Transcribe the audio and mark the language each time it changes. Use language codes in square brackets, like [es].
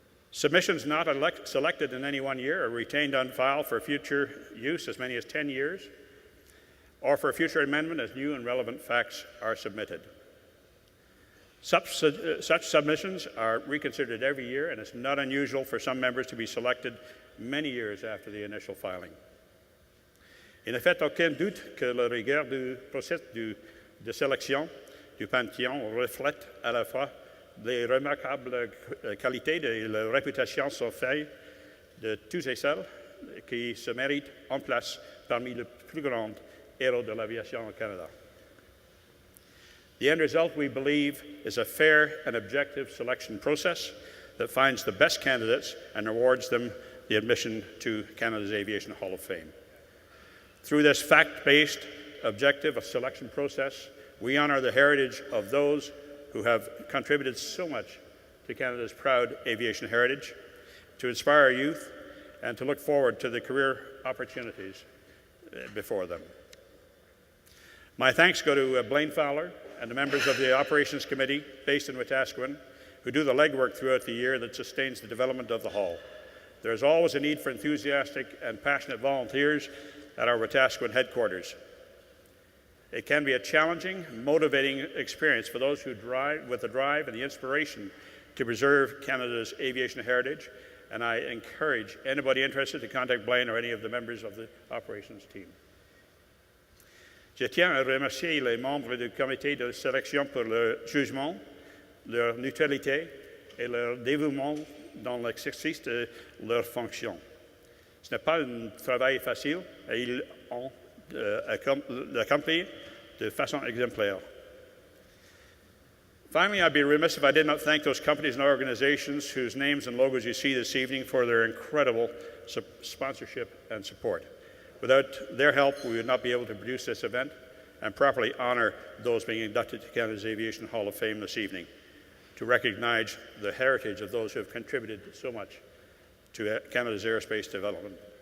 [en] Submissions not selected in any one year are retained on file for future use, as many as 10 years, or for future amendment as new and relevant facts are submitted. Such submissions are reconsidered every year, and it's not unusual for some members to be selected many years after the initial filing. [fr] Il ne fait aucun doute que la rigueur du processus de sélection du Panthéon reflète à la fois les remarquables qualités et la réputation sans faille de tous et celles qui se méritent en place parmi les plus grands héros de l'aviation au Canada. [en] The end result, we believe, is a fair and objective selection process that finds the best candidates and awards them the admission to Canada's Aviation Hall of Fame. Through this fact-based, objective selection process, we honour the heritage of those who have contributed so much to Canada's proud aviation heritage, to inspire youth, and to look forward to the career opportunities before them. My thanks go to Blaine Fowler and the members of the Operations Committee based in Wetaskiwin, who do the legwork throughout the year that sustains the development of the Hall. There is always a need for enthusiastic and passionate volunteers at our Wetaskiwin headquarters. It can be a challenging, motivating experience for those who drive with the drive and the inspiration to preserve Canada's aviation heritage, and I encourage anybody interested to contact Blaine or any of the members of the operations team. [fr] Je tiens à remercier les membres du comité de sélection pour leur jugement, leur neutralité et leur dévouement dans l'exercice de leurs fonctions. Ce n'est pas un travail facile et ils ont accompli de façon exemplaire. [en] Finally, I'd be remiss if I did not thank those companies and organizations whose names and logos you see this evening for their incredible sponsorship and support. Without their help, we would not be able to produce this event and properly honor those being inducted to Canada's Aviation Hall of Fame this evening, to recognize the heritage of those who have contributed so much to Canada's aerospace development.